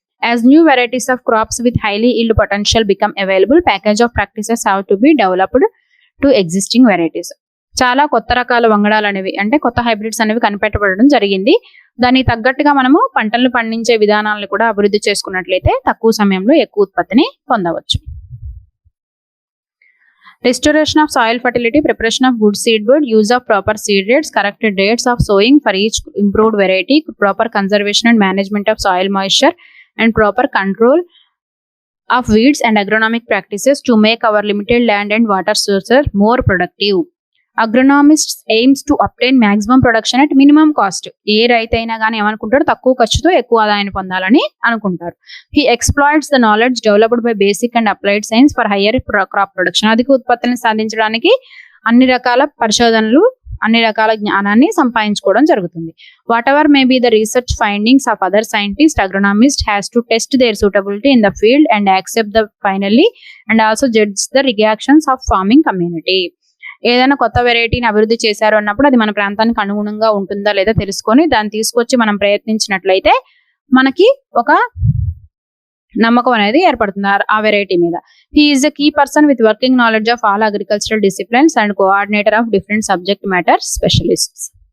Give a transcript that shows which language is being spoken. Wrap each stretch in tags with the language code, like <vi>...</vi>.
<en>As new varieties of crops with highly yield potential become available, package of practices have to be developed to existing varieties.</en> <te>చాలా కొత్త రకాల వంగడాలు అనేవి అంటే కొత్త హైబ్రిడ్స్ అనేవి కనిపెట్టబడడం జరిగింది. దానికి తగ్గట్టుగా మనము పంటలను పండించే విధానాలను కూడా అభివృద్ధి చేసుకున్నట్లయితే తక్కువ సమయంలో ఎక్కువ ఉత్పత్తిని పొందవచ్చు.</te> <en>Restoration of soil fertility, preparation of good seed bed, use of proper seed rates, corrected rates of sowing for each improved variety, proper conservation and management of soil moisture, and proper control of weeds and agronomic practices to make our limited land and water sources more productive. Agronomists aims to obtain maximum production at minimum cost.</en> <te>ఏ రైతు అయినా కానీ ఏమనుకుంటారు, తక్కువ ఖర్చుతో ఎక్కువ ఆదాయాన్ని పొందాలని అనుకుంటారు.</te> <en>He exploits the knowledge developed by basic and applied science for higher crop production.</en> <te>అధిక ఉత్పత్తిని సాధించడానికి అన్ని రకాల పరిశోధనలు, అన్ని రకాల జ్ఞానాన్ని సంపాదించుకోవడం జరుగుతుంది.</te> <en>Whatever may be the research findings of other scientists, agronomist has to test their suitability in the field and accept the finally and also judge the reactions of farming community.</en> <te>ఏదైనా కొత్త వెరైటీని అభివృద్ధి చేశారు అన్నప్పుడు అది మన ప్రాంతానికి అనుగుణంగా ఉంటుందా లేదా తెలుసుకొని దాన్ని తీసుకొచ్చి మనం ప్రయత్నించినట్లయితే మనకి ఒక నమ్మకం అనేది ఏర్పడుతుంది ఆ వెరైటీ మీద.</te> <en>He is the key person with working knowledge of all agricultural disciplines and coordinator of different subject matter specialists.</en>